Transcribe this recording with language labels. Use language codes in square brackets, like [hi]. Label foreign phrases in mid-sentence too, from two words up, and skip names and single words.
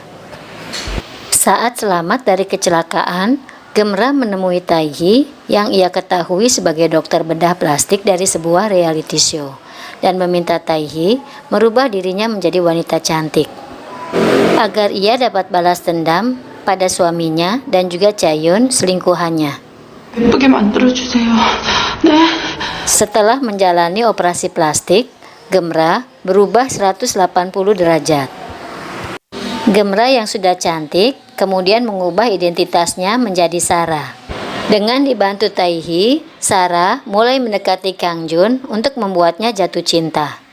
[id] Saat selamat dari kecelakaan, Gemra menemui Tae-hee yang ia ketahui sebagai dokter bedah plastik dari sebuah reality show dan meminta Tae-hee merubah dirinya menjadi wanita cantik agar ia dapat balas dendam pada suaminya dan juga Chaeyeon, selingkuhannya. [ko] 예쁘게 만들어주세요. 네? [id] Setelah menjalani operasi plastik, Gemra berubah 180 derajat. Gemra yang sudah cantik kemudian mengubah identitasnya menjadi Sarah. Dengan dibantu Tae-hee, Sarah mulai mendekati Kang Jon untuk membuatnya jatuh cinta.